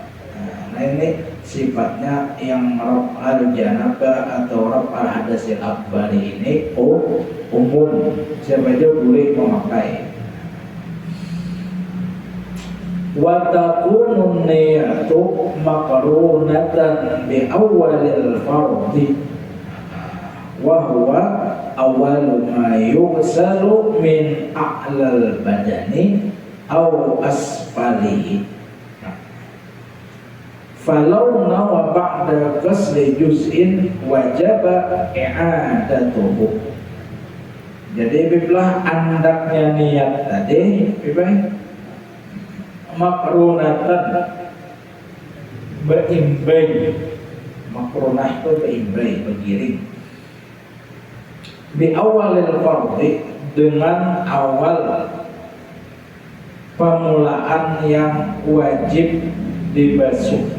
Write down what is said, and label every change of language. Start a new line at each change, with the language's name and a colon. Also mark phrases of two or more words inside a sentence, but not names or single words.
Banjar: Nah ini sifatnya yang
Arabic: رفع الجنابة
Banjar: atau
Arabic: رفع الحدث الأكبر
Banjar: ini umum, siapa aja boleh memakai.
Arabic: وتكون النية مقرونة بأول الفرض وهو أول ما يغسل من أعلى البدن أو أسفله. فلو نوى بعد غسل جزء وجبت إعادته.
Banjar: Jadi bilah andaknya niat tadi bilah makrunatan, berimbai. Makrunah itu berimbai, bergiring. Di
Arabic: أول الفرض,
Banjar: dengan awal permulaan yang wajib dibasuh.